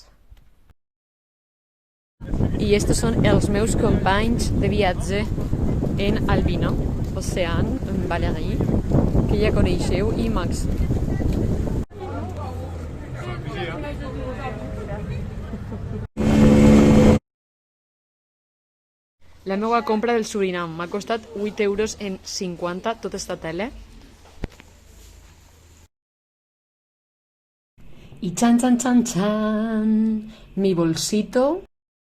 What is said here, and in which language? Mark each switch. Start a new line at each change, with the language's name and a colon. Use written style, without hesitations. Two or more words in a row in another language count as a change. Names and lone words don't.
Catalan: I estos són els meus companys de viatge en Albina, Ocean, Valérie, que ja coneixeu, i Max. La meva compra del Surinam m'ha costat 8,50 € tota esta tele.
Spanish: Y chan chan chan chan, mi bolsito